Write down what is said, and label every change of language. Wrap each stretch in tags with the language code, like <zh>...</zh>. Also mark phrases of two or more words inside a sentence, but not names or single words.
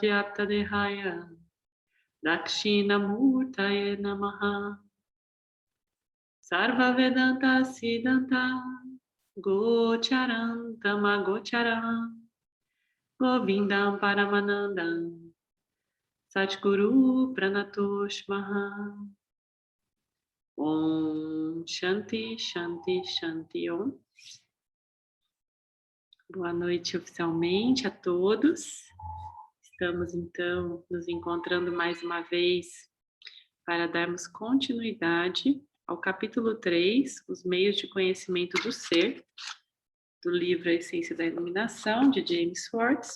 <sa>व्याप्तदेहाय दक्षिणामूर्तये नमः सर्व वेदान्त सिद्धान्त गोचरम् तमगोचरम् गोविन्दम् परमानन्दम् सद्गुरुम् प्रणतोऽस्म्यहम् ॐ शान्तिः शान्तिः शान्तिः ॐ.</sa> <pt>Boa noite oficialmente a todos. Estamos então nos encontrando mais uma vez para darmos continuidade ao capítulo 3, os meios de conhecimento do ser, do livro A Essência da Iluminação, de James Schwartz.</pt>